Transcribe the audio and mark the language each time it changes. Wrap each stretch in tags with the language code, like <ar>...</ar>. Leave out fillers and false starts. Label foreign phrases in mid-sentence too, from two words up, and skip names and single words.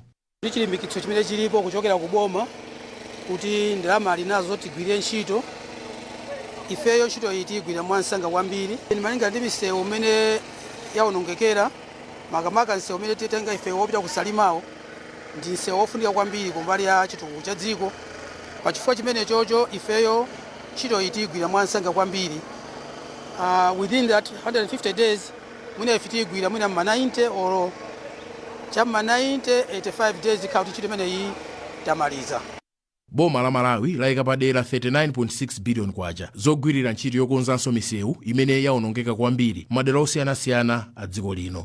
<ny>Chilimbikitso chimene chilipo kuchokera ku boma kuti ndalama alinazo tigwire ntchito, ifeyo ntchito iyi tigwira mwansanga kwambiri. Malinga ndi misewu umene yaonongekera, makamaka msewu umene titenga ifeyo wopita kusalimawo ndi msewu wofunika kwambiri kumbali ya chitukuko cha dziko. Pachifukwa chimene chocho ifeyo ntchito iyi tigwira mwansanga kwambiri.</ny> <en>Within that 150 days</en> <ny>mwina ife tigwira mwina ma 90 or chama 90 85 days kauti ntchito imene iyi tamaliza. Boma la Malawi layika padera 39.6 billion kwacha zogwirira ntchito yokonzanso misewu imene yaonongeka kwambiri madera osiyanasiyana a dziko lino.</ny>